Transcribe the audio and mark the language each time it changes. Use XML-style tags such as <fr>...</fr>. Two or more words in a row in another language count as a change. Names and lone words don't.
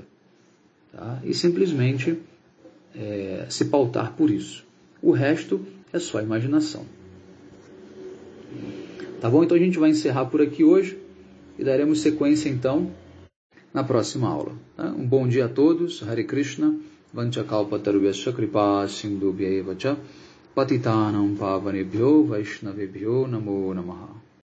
<pt>Tá? E simplesmente se pautar por isso. O resto é só imaginação. Tá bom? Então a gente vai encerrar por aqui hoje e daremos sequência então na próxima aula. Tá? Um bom dia a todos.</pt> <sa>हरे कृष्ण. वाञ्छाकल्पतरुभ्यश्च कृपा सिन्धुभ्य एव च पतितानां पावनेभ्यो वैष्णवेभ्यो नमो नमः.</sa>